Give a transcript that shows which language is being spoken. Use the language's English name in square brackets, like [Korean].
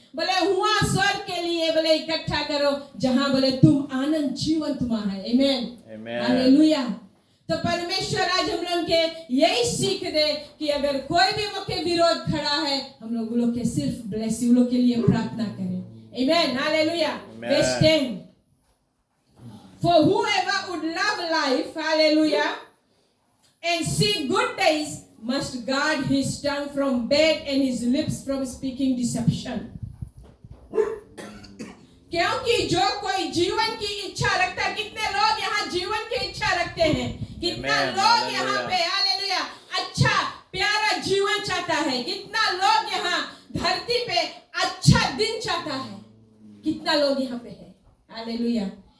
[Hindi] बोले हुआ स्वर्ग के लिए बोले इकट्ठा करो जहां बोले तुम आनंद जीवन तुम्हारा है. Amen. हालेलुया. तो परमेश्वर आज हम लोग के यही सीख दे कि अगर कोई भी मुझके विरोध खड़ा है, हम लोग के सिर्फ ब्लेस यू लोग के लिए प्रार्थना करें. [English] Amen. Hallelujah. Verse 10. For whoever would love life, hallelujah, and see good days must guard his tongue from bad and his lips from speaking deception. [Hindi] क्योंकि जो कोई जीवन की इच्छा रखता है, कितने लोग यहाँ जीवन की इच्छा रखते हैं, कितना लोग यहाँ पे हालेलुया अच्छा प्यारा जीवन चाहता है, कितना लोग यहाँ धरती पे अच्छा दिन चाहता है, कितना लोग यहाँ पे है. हालेलुया.